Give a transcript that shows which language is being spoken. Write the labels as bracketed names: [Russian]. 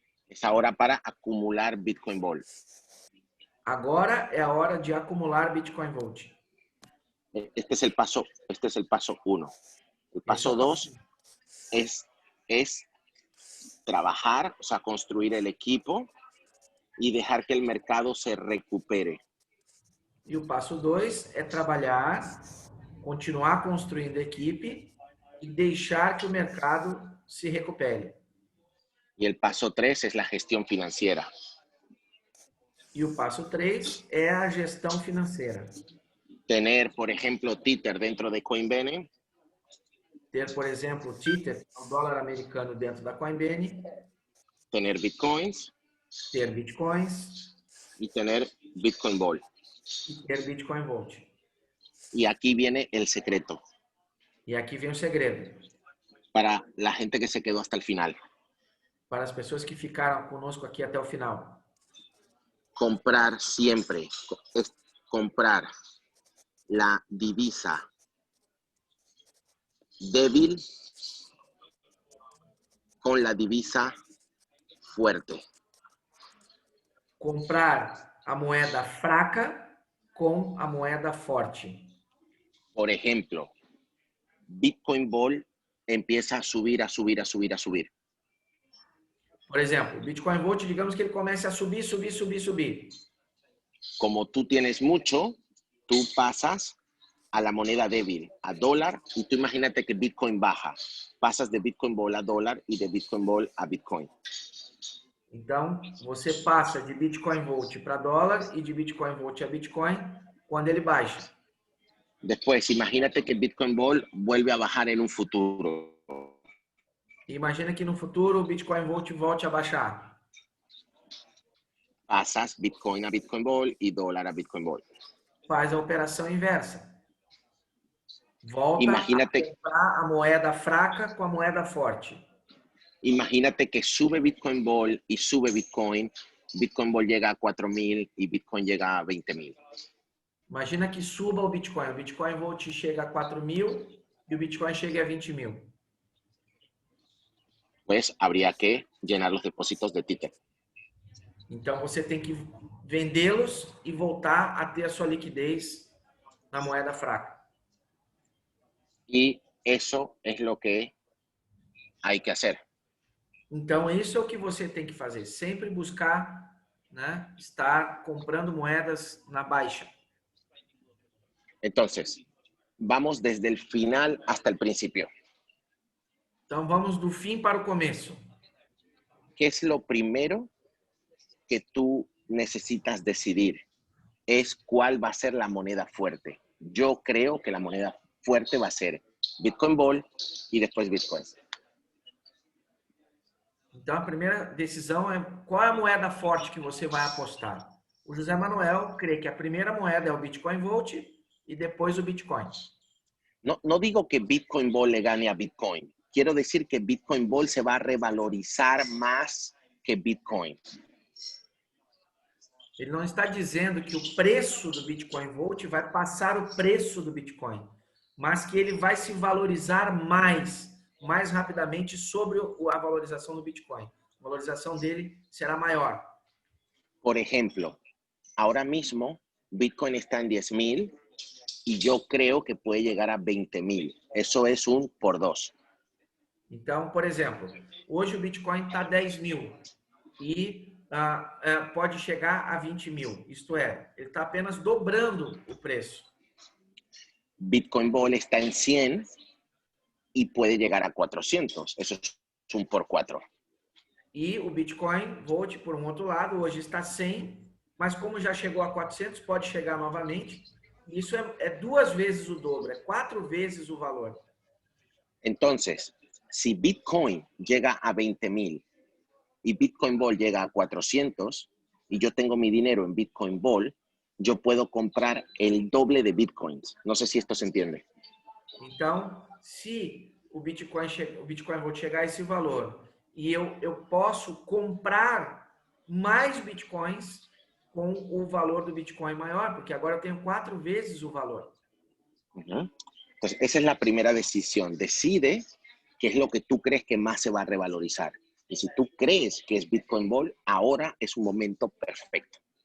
[Spanish] Es ahora para acumular Bitcoin Ball. [Portuguese] Agora é a hora de acumular Bitcoin Vault. [Spanish] Este es el paso 1. El paso 2 es trabajar, o sea, construir el equipo y dejar que el mercado se recupere. [Portuguese] E o passo 2 é trabalhar, continuar construindo a equipe e deixar que o mercado se recupere. [Spanish] Y el paso 3 es la gestión financiera. [Portuguese] E o passo 3 é a gestão financeira. [Spanish] Tener, por ejemplo, Tether dentro de Coinbase. [Portuguese] Ter, por exemplo, o Tether, o dólar americano dentro da Coinbase. [Spanish] Tener Bitcoins. [Portuguese] Ter Bitcoins. [Spanish] Y tener Bitcoin Ball. [Portuguese] E ter Bitcoin Vault. [Spanish] Y aquí viene el secreto. [Portuguese] E aqui vem o segredo. [Spanish] Para la gente que se quedó hasta el final. [Portuguese] Para as pessoas que ficaram conosco aqui até o final. [Spanish] Comprar siempre, comprar la divisa débil con la divisa fuerte. [Portuguese] Comprar a moeda fraca com a moeda forte. [Spanish] Por ejemplo, Bitcoin Ball empieza a subir, a subir, a subir, a subir. [Portuguese] Por exemplo, o Bitcoin Vault, digamos que ele comece a subir, subir, subir, subir. [Spanish] Como tú tienes mucho, tú pasas a la moneda débil, a dólar, y tú imagínate que Bitcoin baja. Pasas de Bitcoin Ball a dólar y de Bitcoin Ball a Bitcoin. [Portuguese] Então, você passa de Bitcoin Vault para dólar e de Bitcoin Vault a Bitcoin quando ele baixa. [Spanish] Después, imagínate que Bitcoin Ball vuelve a bajar en un futuro. [Portuguese] Imagina que no futuro o Bitcoin Volt volte a baixar. [Spanish] Pasas Bitcoin a Bitcoin Ball y dólar a Bitcoin Ball. [Portuguese] Faz a operação inversa. Volta [Spanish] Imagínate, [Portuguese] a comprar a moeda fraca com a moeda forte. [Spanish] imagínate que sube Bitcoin Ball y sube Bitcoin. Bitcoin Ball llega a 4.000 y Bitcoin llega a 20.000. [Portuguese] Imagina que suba o Bitcoin. O Bitcoin Volt chega a 4.000 e o Bitcoin chega a 20.000. [Spanish] Pues habría que llenar los depósitos de Tether. [Portuguese] Então você tem que vendê-los e voltar a ter a sua liquidez na moeda fraca. [Spanish] Y eso es lo que hay que hacer. [Portuguese] Então isso é o que você tem que fazer. Sempre buscar, né, estar comprando moedas na baixa. [Spanish] Entonces, vamos desde el final hasta el principio. [Portuguese] Então vamos do fim para o começo. [Spanish] ¿Qué es lo primero que tú necesitas decidir? Es cuál va a ser la moneda fuerte. Yo creo que la moneda fuerte va a ser Bitcoin Ball y después Bitcoin. [Portuguese] Então a primeira decisão é qual é a moeda forte que você vai apostar. O José Manuel crê que a primeira moeda é o Bitcoin Volt e depois o Bitcoin. [Spanish] No digo que Bitcoin Ball le gane a Bitcoin. Quiero decir que Bitcoin Ball se va a revalorizar más que Bitcoin. [Portuguese] Ele não está dizendo que o preço do Bitcoin Volt vai passar o preço do Bitcoin, mas que ele vai se valorizar mais rapidamente sobre a valorização do Bitcoin. A valorização dele será maior. [Spanish] Por ejemplo, ahora mismo Bitcoin está en 10.000 y yo creo que puede llegar a 20.000. Eso es un por 2. [Portuguese] Então, por exemplo, hoje o Bitcoin está 10.000 e pode chegar a 20.000. Isto é, ele está apenas dobrando o preço. [Spanish] Bitcoin Ball está en 100 y puede llegar a 400. Eso es un por 4. [Portuguese] E o Bitcoin Volt, por um outro lado, hoje está 100, mas como já chegou a 400, pode chegar novamente. Isso é 2 vezes o dobro, é 4 vezes o valor. [Spanish] Entonces, si Bitcoin llega a 20.000 y Bitcoin Ball llega a 400 y yo tengo mi dinero en Bitcoin Ball, yo puedo comprar el doble de Bitcoins. No sé si esto se entiende. [Portuguese] Então, se o Bitcoin Volt chegar a esse valor e eu posso comprar mais Bitcoins com o valor do Bitcoin maior, porque agora eu tenho 4 vezes o valor. [Spanish] Entonces, esa es la primera decisión. Decide qué es lo que tú crees que más se va a revalorizar. Y si tú crees que es Bitcoin Ball, ahora es un momento perfecto.